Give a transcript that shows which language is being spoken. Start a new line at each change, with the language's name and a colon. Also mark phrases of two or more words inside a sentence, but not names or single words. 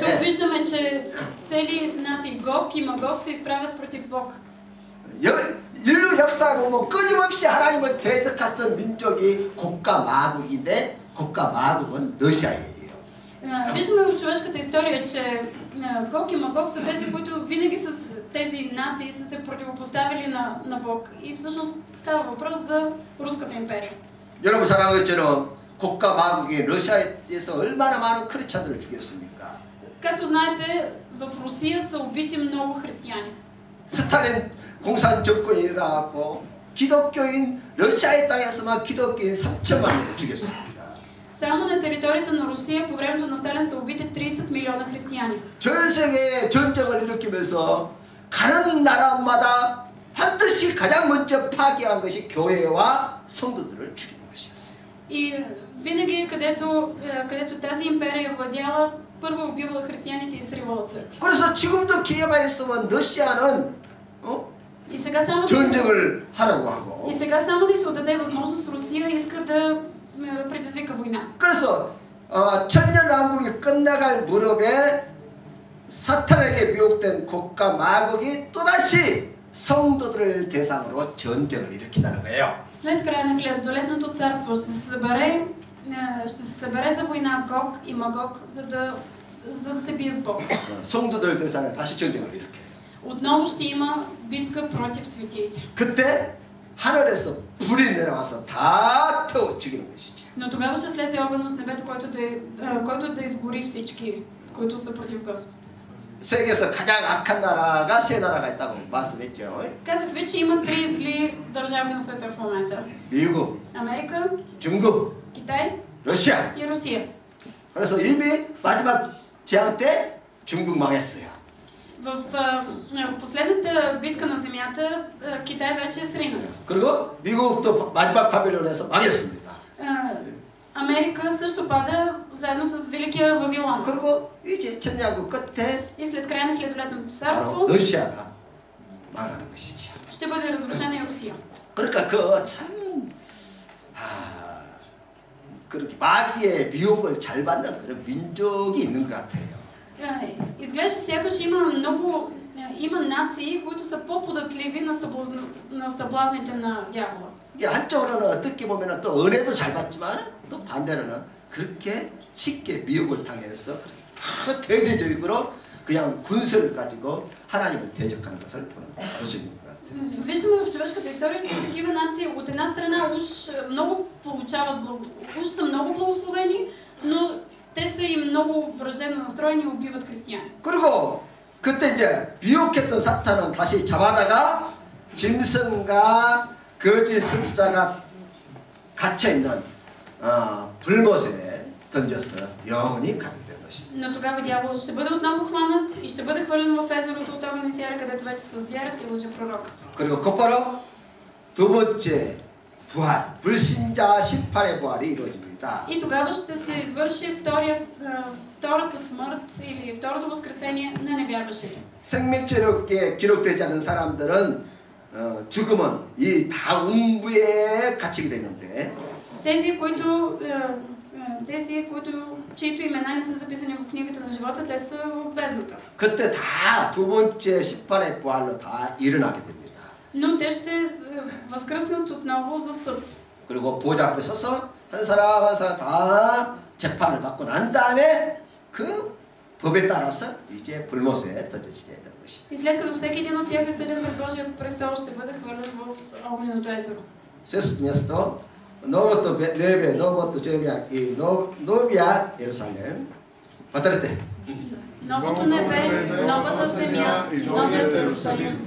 Bulgarian: Тук виждаме, че цели нации Гог и Магог се изправят против Бог.
Korean: 인류 역사에 보면 끊임없이 하나님을 대적했던 민족이 곡과 마곡인데 곡과 마곡은 러시아예요.
Bulgarian: Виждаме в човешката история, че Гог и Магог са тези, които винаги с тези нации са се противопоставили на Бог. И всъщност става въпрос за Руската империя.
Korean: 여러분 잘 아는 것처럼 곡과 마곡이 러시아에서 얼마나 많은 크리스찬들을 죽였습니까?
Bulgarian: Както знаете, в Русия са убити много християни.
Korean: 스탈린 공산 정권이 일어나고 기독교인 러시아의 땅에서만 기독교인 3천만 명을 죽였습니다.
Bulgarian: Само на територията на Русия по времето на Сталин са убити 30 милиона християни.
Korean: 전 세계에 전쟁을 일으키면서 가는 나라마다 반드시 가장 먼저 파괴한 것이 교회와 성도들을 죽이는 것이었어요.
Bulgarian: И винаги, където тази империя владяла, първо убивала християните и сривала църкви.
Korean: 그래서 지금도 기회만 있으면 러시아는
Bulgarian: И сега само
Korean: 전쟁을 하라고 하고.
Bulgarian: И сега само да й се отдаде възможност, Русия иска да предизвика война.
Korean: 그래서 천년왕국이 끝나갈 무렵에 사탄에게 미혹된 곡과 마곡이 또다시 성도들을 대상으로 전쟁을 일으킨다는 거예요.
Bulgarian: След края на хилядолетното царство ще се събере за война Гог и Магог, за да се бие с Бог.
Korean: 성도들 대상에 다시 전쟁을 일으켜요.
Bulgarian: Отново ще има битка против светиите.
Korean: 그때 하늘에서 불이 내려와서 다 태워 죽이는 것이죠.
Bulgarian: Но тогава ще слезе огън от небето, който да изгори всички, които са против Господ.
Korean: 세계에서 가장 악한 나라가 세 나라가 있다고 말씀했죠.
Bulgarian: Казах ви, че има три зли държави на света в момента.
Korean: 미국,
Bulgarian: Америка,
Korean: 중국,
Bulgarian: Китай
Korean: 러시아.
Bulgarian: и Русия.
Korean: 그래서 이미 마지막 재앙 때 중국 망했어요.
Bulgarian: В последната битка на земята Китай вече е сринат.
Korean: 그리고 미국도 마지막 바빌론에서 망했습니다.
Bulgarian: Америка също пада заедно с Великия Вавилон.
Korean: 그리고 이제 천년왕국 끝에
Bulgarian: И след края на хилядолетното
Korean: 바로
Bulgarian: царство
Korean: 러시아가 망하는 것이죠.
Bulgarian: ще бъде разрушена и Русия.
Korean: 그러니까 참 그렇게 마귀의 미혹을 잘 받는 그런 민족이 있는 것 같아요.
Bulgarian: Изглежда сякаш има нации, които са по-податливи на съблазните на дявола.
Korean: 이게 한쪽으로는 어떻게 보면 또 은혜도 잘 받지만 또 반대로는 그렇게 쉽게 미혹을 당해서 그렇게 대대적으로 그냥 군세를 가지고 하나님을 대적하는 것을 볼 수 있는 것 같아요.
Bulgarian: Виждаме в човешката история, че такива нации от една страна уж много получават, уж са много благословени, но те са и много враждебно настроени и убиват християни.
Korean: 그리고 그때 이제 미혹했던 사탄은 다시 잡아다가 짐승과 거짓 선자가 갇혀있는 불못에 던져서 영원히 가두게 된 것입니다.
Bulgarian: Но тогава дявол ще бъде отново хванат и ще бъде хвърлен в езерото от огън и сяра, където вече са звярат и лъжепророкът.
Korean: 그리고 곧바로 두 번째 부활, 불신자 심판의 부활이 이루어집니다.
Bulgarian: И тогава ще се извърши втората смърт или второто възкресение на невярващите.
Korean: 생명체력에 기록되지 않는 사람들은 죽음은 이 다음부에 갇히게 되는데
Bulgarian: чието имена не са записани в книгата на живота, те са в бездната.
Korean: 그때 다 두 번째 심판의 부활로 다 일어나게 됩니다.
Bulgarian: Но те ще възкръснат отново за съд.
Korean: 그리고 보좌 앞에 서서 한 사람 한 사람 다 재판을 받고 난 다음에 그 법에 따라서 이제 불못에 던져지게 되는 것입니다.
Bulgarian: И след като всеки един от тях е съден пред Божия престол, ще бъде хвърлен в огненото езеро. 세스 место новото небе, новото земя и новия Иерусалим. Повторете. Новото небе, новата земя и новият Иерусалим.